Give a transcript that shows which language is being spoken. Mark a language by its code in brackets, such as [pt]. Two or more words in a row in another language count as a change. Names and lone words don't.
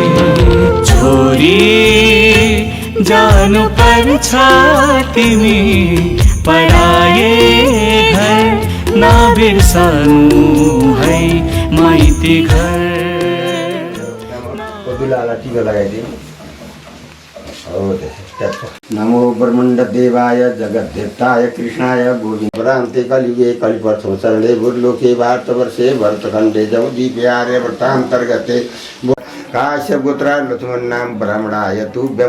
[ne] छोरी जानु पर्छ तिमी पराए घर नबिर्सनु है माइती घर। दुलालाई टिका लगाइदिउँ। [sa] नमो ब्रह्मण्ड देवाय जगद्देवताय कृष्णाय गोविन्द भ्रान्ते कलियुगे कलिप्रथम शरणे भूर्लोके भारतवर्षे भरतखण्डे जगदीप्यार्य व्रतान्तर्गते काश्यप गोत्र लक्ष्मण ब्राह्मणाय तुभ्यम।